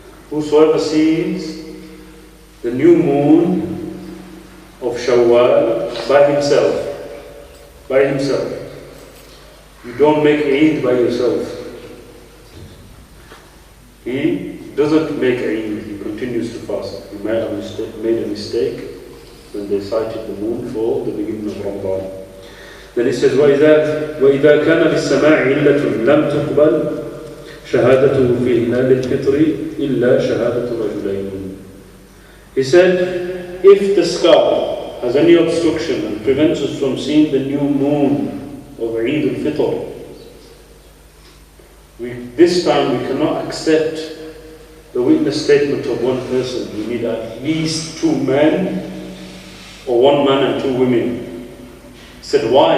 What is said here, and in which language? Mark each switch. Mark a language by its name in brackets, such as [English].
[English] Whosoever sees the new moon of Shawwal by himself, you don't make Eid by yourself. He doesn't make Eid, he continues to fast. He made a mistake when they cited the moon for the beginning of Ramadan. Then he says, [Arabic] وَإِذَا كَانَ بِالسَّمَاعِ عِلَّةٌ لَمْ تُقْبَلْ شَهَادَتُهُ فِي هِلَالِ الْفِطْرِ إِلَّا شَهَادَةُ رَجُلَيْنِ. [English] He said, if the sky has any obstruction and prevents us from seeing the new moon of Eid al-Fitr, this time we cannot accept the witness statement of one person. We need at least 2 men, or 1 man and 2 women. He said, why?